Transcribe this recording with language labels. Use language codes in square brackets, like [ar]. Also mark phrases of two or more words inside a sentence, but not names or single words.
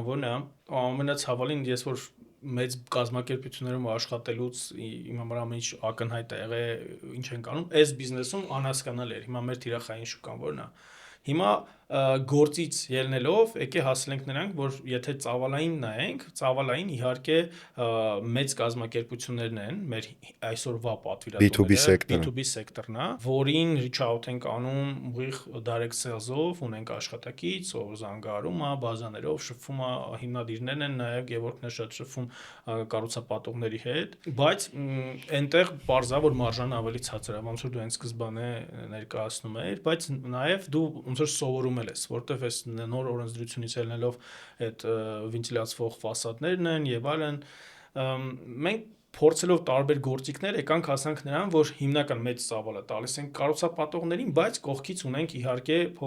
[hy] ո՞րն է, ամենացավալին ես որ մեծ կազմակերպություններում աշխատելուց իմ համար ամեն ինչ ակնհայտ է եղել, ինչ ենք անում, այս բիզնեսում անհասկանալի էր։ Հիմա մեր թիրախային շուկան ո՞րն է։ Հիմա գործից ելնելով եկե հասել ենք նրանք, որ եթե ծավալային նայենք, ծավալային իհարկե մեծ կազմակերպություններն են, մեր այսօրվա պատվիրատուները, B2B սեկտորն է, որին [en] reach out [hy] ենք անում ուղիղ [en] direct sales- [hy] ով, ունենք աշխատակից, ով զանգարում է, բազաներով շփվում է, հիմնադիրներն են, նաև Գևորգն է շատ շփվում կառուցապատողների հետ, բայց այնտեղ բարձա որ մարժան ավելի ցածր է, ոնց որ դու այն սկզբանե ներկայացնում ես, բայց նաև դու ոնց որ սովորում ես, որտեվ այս նոր օրենսդրությունից ելնելով այդ վենտիլացվող ֆասադներն են եւ այլն, մենք փորձելով տարբեր գործիքներ եկանք հասանք նրան, որ հիմնական մեծ ծավալը տալիս ենք կառուցապատողներին, բայց կողքից ունենք իհարկե